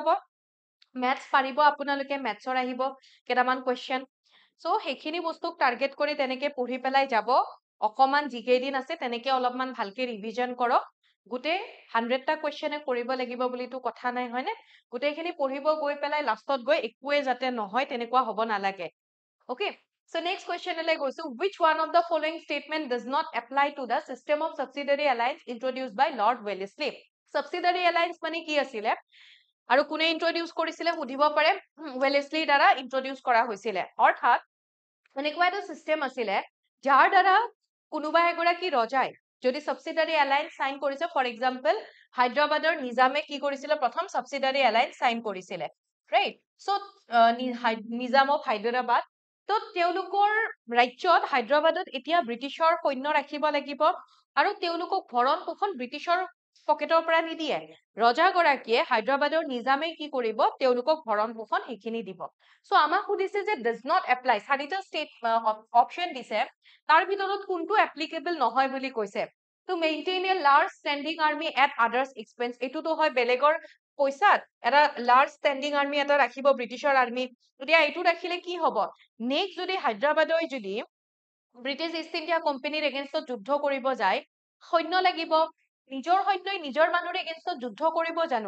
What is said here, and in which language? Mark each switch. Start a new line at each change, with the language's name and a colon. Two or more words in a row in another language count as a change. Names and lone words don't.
Assamese: মেথছ পাৰিব আপোনালোকে, মেথছৰ আহিব কেইটামান কুৱেশ্যন, চ' সেইখিনি বস্তুক টাৰ্গেট কৰি তেনেকে পঢ়ি পেলাই যাব। অকমান যিকেইদিন আছে তেনেকে অলপমান ভালকে ৰিভিজন কৰক। গোটেই 100টা কুৱেশ্যনে কৰিব লাগিব বুলিতো কথা নাই, হয়নে? গোটেইখিনি পঢ়িব গৈ পেলাই লাষ্টত গৈ একোৱে যাতে নহয় তেনেকুৱা হ'ব নালাগে।
English: Okay, so next question
Assamese: লৈ গৈছো,
English: which one of the following statement does not apply to the system of subsidiary alliance introduced by Lord Wellesley? Subsidiary alliance
Assamese: মানে কি আছিলে আৰু কোনে ইন্ট্ৰডিউস কৰিছিলে সুধিব পাৰে, ওয়েলেসলিৰ দ্বাৰা ইন্ট্ৰডিউস কৰা হৈছিলে। অৰ্থাৎ এনেকুৱা এটা সিস্টেম আছিলে যাৰ দ্বাৰা কোনোবা এগৰাকী ৰজাই যদি
English: subsidiary alliance sign
Assamese: কৰিছে,
English: for example
Assamese: হায়দৰাবাদৰ নিজামে কি কৰিছিলে, প্ৰথম
English: subsidiary alliance sign
Assamese: কৰিছিলে, ৰাইট? সো নিজাম অফ হায়দৰাবাদ, তো তেওঁলোকৰ ৰাজ্যত হায়দৰাবাদত এতিয়া ব্ৰিটিছৰ সৈন্য ৰাখিব লাগিব আৰু তেওঁলোকক ভৰণ পোষণ ব্ৰিটিছৰ পকেটৰ পৰা নিদিয়ে। ৰজাগৰাকীয়ে হায়দৰাবাদৰ নিজামে কি কৰিব, তেওঁলোকক ভৰণ পোষণ সেইখিনি দিব। সো আমাক সুধিছে যে
English: does not apply,
Assamese: চাৰিটা
English: state option
Assamese: দিছে, তাৰ ভিতৰত কোনটো এপ্লিকেবল নহয় বুলি কৈছে।
English: to maintain a large standing army at others expense,
Assamese: এইটোতো হয় বেলেগৰ পইচাত এটা
English: large standing army
Assamese: এটা ৰাখিব ব্ৰিটিছৰ আৰ্মি। এতিয়া এইটো ৰাখিলে কি হ'ব, নেক্সট যদি হায়দৰাবাদৰ যদি ব্ৰিটিছ ইষ্ট ইণ্ডিয়া কোম্পানীৰ এগেইনষ্টত যুদ্ধ কৰিব যায়, সৈন্য লাগিব, নিজৰ সৈন্যই নিজৰ মানুহৰ এগেইনষ্টত যুদ্ধ কৰিব জানো?